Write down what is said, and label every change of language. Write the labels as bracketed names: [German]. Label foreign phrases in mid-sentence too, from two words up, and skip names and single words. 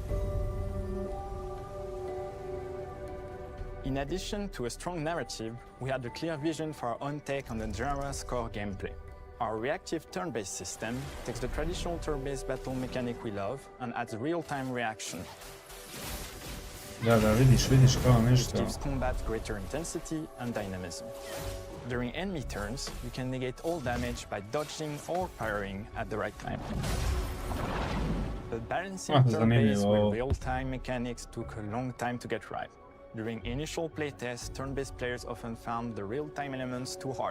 [English] In addition to a strong narrative, we had a clear vision for our own take on the genre's core gameplay. Our reactive turn-based system takes the traditional turn-based battle mechanic we love and adds real-time reaction. [Serbian] Da, vidiš kao nešto. [English] It gives combat greater intensity and dynamism. During enemy turns, you can negate all damage by dodging or parrying at the right time. The balancing turn-based with real-time mechanics took a long time to get right. During initial playtests, turn-based players often found the real-time elements too hard.